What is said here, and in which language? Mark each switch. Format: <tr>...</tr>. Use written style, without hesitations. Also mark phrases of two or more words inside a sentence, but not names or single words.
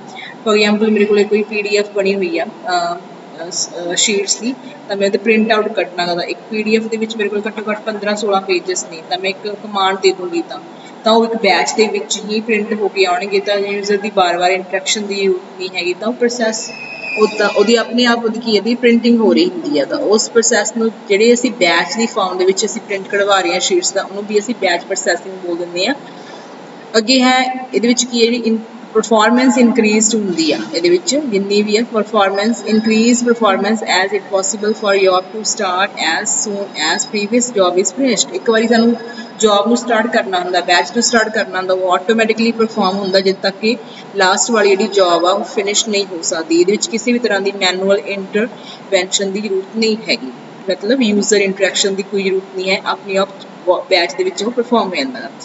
<en>for example</en> <pa>ਮੇਰੇ ਕੋਲ ਕੋਈ PDF ਬਣੀ ਹੋਈ ਆ ਸ਼ੀਟਸ ਦੀ ਤਾਂ ਮੈਂ ਉਹਦੇ</pa> <en>print out</en> <pa>ਕੱਢਣਾ ਗਾ ਇੱਕ PDF ਦੇ ਵਿੱਚ ਮੇਰੇ ਕੋਲ ਘੱਟੋ ਘੱਟ 15-16 ਪੇਜਸ ਨੇ ਤਾਂ ਮੈਂ ਇੱਕ ਕਮਾਂਡ ਦੇ ਦੂੰਗੀ ਤਾਂ ਉਹ ਇੱਕ ਬੈਚ ਦੇ ਵਿੱਚ ਹੀ ਪ੍ਰਿੰਟ ਹੋ ਕੇ ਆਉਣਗੇ ਤਾਂ ਯੂਜ਼ਰ ਦੀ ਵਾਰ-ਵਾਰ ਇੰਟਰੈਕਸ਼ਨ ਦੀ ਜ਼ਰੂਰਤ ਨਹੀਂ ਹੈਗੀ ਤਾਂ ਉਹ ਪ੍ਰੋਸੈਸ ਉਹਦੀ ਆਪਣੇ ਆਪ ਉਹਦੀ ਕੀ ਇਹਦੀ ਪ੍ਰਿੰਟਿੰਗ ਹੋ ਰਹੀ ਹੁੰਦੀ ਆ ਤਾਂ ਉਸ ਪ੍ਰੋਸੈਸ ਨੂੰ ਜਿਹੜੇ ਅਸੀਂ ਬੈਚ ਦੀ ਫਾਰਮ ਦੇ ਵਿੱਚ ਅਸੀਂ ਪ੍ਰਿੰਟ ਕਢਵਾ ਰਹੇ ਹਾਂ ਸ਼ੀਟਸ ਦਾ ਉਹਨੂੰ ਵੀ ਅਸੀਂ</pa> <en>batch processing</en> <pa>ਬੋਲ ਦਿੰਦੇ ਹਾਂ। ਅੱਗੇ ਹੈ ਇਹਦੇ ਵਿੱਚ ਕੀ ਹੈ ਜਿਹੜੀ</pa> <en>performance increased</en> <pa>ਹੁੰਦੀ ਆ ਇਹਦੇ ਵਿੱਚ ਜਿੰਨੀ ਵੀ ਹੈ</pa> <en>performance increase performance as it possible for job to start as soon as previous job is finished।</en> <pa>ਇੱਕ ਵਾਰੀ ਸਾਨੂੰ ਜੌਬ ਨੂੰ ਸਟਾਰਟ ਕਰਨਾ ਹੁੰਦਾ ਬੈਚ ਨੂੰ ਸਟਾਰਟ ਕਰਨਾ ਹੁੰਦਾ ਉਹ</pa> <en>automatically perform</en> <pa>ਹੁੰਦਾ ਜਦ ਤੱਕ ਕਿ ਲਾਸਟ ਵਾਲੀ ਜਿਹੜੀ ਜੌਬ ਆ ਉਹ ਫਿਨਿਸ਼ ਨਹੀਂ ਹੋ ਸਕਦੀ। ਇਹਦੇ ਵਿੱਚ ਕਿਸੇ ਵੀ ਤਰ੍ਹਾਂ ਦੀ</pa> <en>manual intervention</en> <pa>ਦੀ ਜ਼ਰੂਰਤ ਨਹੀਂ ਹੈਗੀ ਮਤਲਬ</pa> <en>user interaction</en> <pa>ਦੀ ਕੋਈ ਜ਼ਰੂਰਤ ਨਹੀਂ ਹੈ ਆਪਣੀ ਆਪ ਬੈਚ ਦੇ ਵਿੱਚ ਉਹ ਪਰਫਾਰਮ ਹੋ ਜਾਂਦਾ ਹੈ।</pa>